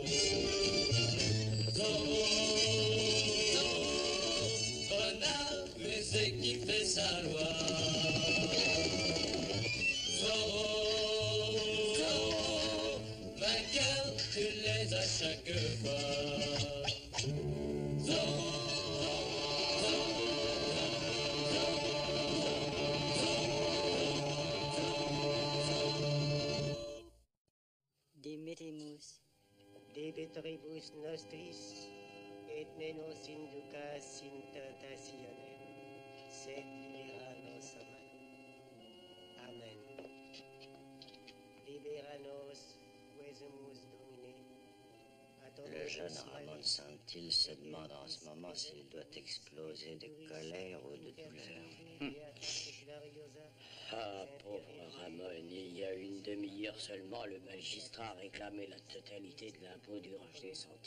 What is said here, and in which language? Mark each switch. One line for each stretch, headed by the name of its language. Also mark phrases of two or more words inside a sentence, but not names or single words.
French: Zorro, Zorro, renard, mais c'est qui fait sa loi. Zorro, Zorro, vainqueur, tu les as chaque fois. Zorro.
Latin: Dimitimus, Debetoribus nostris, et menos inducas in tentationem, sed libera nos a malo. Amen. Libera nos, quesumus Domine.
French: Le jeune Ramon Santil se demande en ce moment s'il doit exploser de colère ou de douleur. Ah, pauvre Ramon, il y a une demi-heure seulement, le magistrat réclamait la totalité de l'impôt du ranch des Santil.